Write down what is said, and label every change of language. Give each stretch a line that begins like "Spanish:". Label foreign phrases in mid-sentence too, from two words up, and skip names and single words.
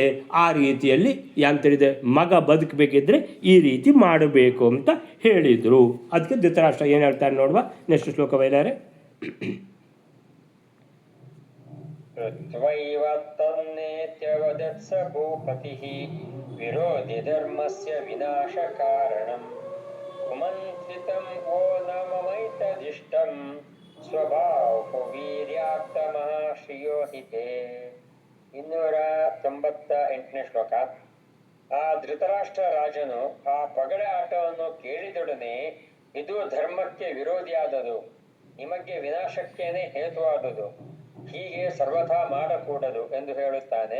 Kannada: ಆ ರೀತಿಯಲ್ಲಿ ಅಂತೇಳಿದೆ, ಮಗ ಬದುಕಬೇಕಿದ್ರೆ ಈ ರೀತಿ ಮಾಡಬೇಕು ಅಂತ ಹೇಳಿದರು. ಅದಕ್ಕೆ ಧೃತರಾಷ್ಟ್ರ ಏನು ಹೇಳ್ತಾರೆ ನೋಡುವ, ನೆಕ್ಸ್ಟ್ ಶ್ಲೋಕ ಬೈಲಾರೆ.
Sanskrit: ೃತ್ವೈವ ತನ್ನೇತ್ಯವದತ್ಸ ಭೂಪತಿಃ ವಿರೋಧಿ ಧರ್ಮಸ್ಯ ವಿನಾಶ ಕಾರಣಂ ಕುಮಂತ್ರಿತಂ ವೋ ನ ಮಮೈತದಿಷ್ಟಂ ಸ್ವಭಾವೋ ವೀರ್ಯಾಕ್ತಮಃ ಶ್ರಿಯೋ ಹಿತೇ.
Kannada: 298ನೇ ಶ್ಲೋಕ. ಆ ಧೃತರಾಷ್ಟ್ರ ರಾಜನು ಆ ಪಗಡೆ ಆಟವನ್ನು ಕೇಳಿದೊಡನೆ ಇದು ಧರ್ಮಕ್ಕೆ ವಿರೋಧಿಯಾದದು, ನಿಮಗೆ ವಿನಾಶಕ್ಕೇನೆ ಹೇತುವಾದುದು, ಹೀಗೆ ಸರ್ವಥಾ ಮಾಡಕೂಡದು ಎಂದು ಹೇಳುತ್ತಾನೆ.